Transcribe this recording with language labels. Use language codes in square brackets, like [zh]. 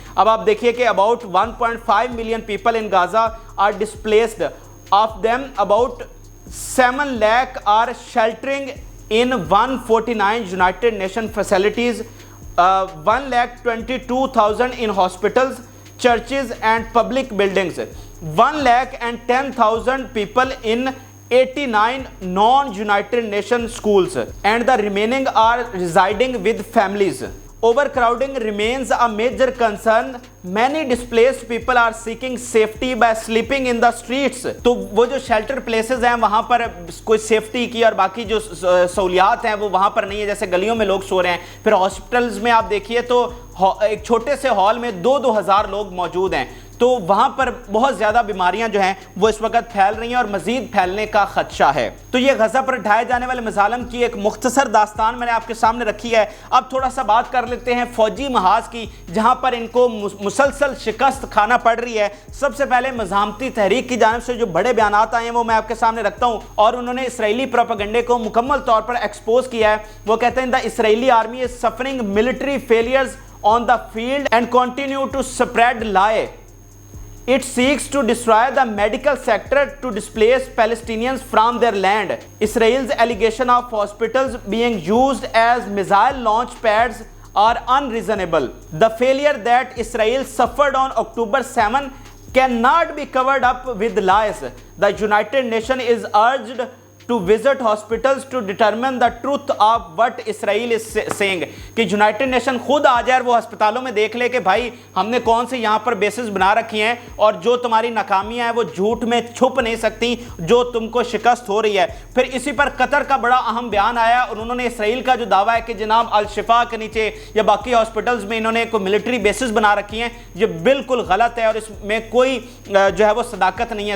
[ur] اب آپ دیکھیے کہ [en] About 1.5 million people in Gaza are displaced, of them about 7 lakh are sheltering in 149 United Nation facilities, 1,22,000 in hospitals, churches and public buildings, 1,10,000 people in 89 non-United Nations schools, and the remaining are residing with families. Overcrowding remains a major concern. Many displaced people are seeking safety by sleeping in the streets. [ur] تو وہ جو shelter places ہیں وہاں پر کوئی safety کی اور باقی جو سہولیات ہیں وہ وہاں پر نہیں ہے, جیسے گلیوں میں لوگ سو رہے ہیں. پھر ہاسپٹلز میں آپ دیکھیے تو ایک چھوٹے سے ہال میں 2-2 ہزار لوگ موجود ہیں, تو وہاں پر بہت زیادہ بیماریاں جو ہیں وہ اس وقت پھیل رہی ہیں اور مزید پھیلنے کا خدشہ ہے. تو یہ غزہ پر ڈھائے جانے والے مظالم کی ایک مختصر داستان میں نے آپ کے سامنے رکھی ہے. اب تھوڑا سا بات کر لیتے ہیں فوجی محاذ کی, جہاں پر ان کو مسلسل شکست کھانا پڑ رہی ہے. سب سے پہلے مزاحمتی تحریک کی جانب سے جو بڑے بیانات آئے ہیں وہ میں آپ کے سامنے رکھتا ہوں, اور انہوں نے اسرائیلی پروپیگنڈے کو مکمل طور پر ایکسپوز کیا ہے. وہ کہتے ہیں [en] the Israeli army is suffering military failures on the field and continue to spread lie. It seeks to destroy the medical sector to displace Palestinians from their land. Israel's allegation of hospitals being used as missile launch pads are unreasonable. The failure that Israel suffered on October 7 cannot be covered up with lies. The United Nations is urged to visit hospitals to determine the truth of what Israel is saying. [ur] کہ United nation خود آ جائے اور وہ ہسپتالوں میں دیکھ لے کہ بھائی ہم نے کون سے یہاں پر بیسز بنا رکھی ہیں, اور جو تمہاری ناکامیاں ہیں وہ جھوٹ میں چھپ نہیں سکتی, جو تم کو شکست ہو رہی ہے. پھر اسی پر قطر کا بڑا اہم بیان آیا, اور انہوں نے اسرائیل کا جو دعویٰ ہے کہ جناب الشفا کے نیچے یا باقی ہاسپٹلز میں انہوں نے کوئی ملٹری بیسز بنا رکھی ہیں, یہ بالکل غلط ہے اور اس میں کوئی جو ہے وہ صداقت نہیں ہے.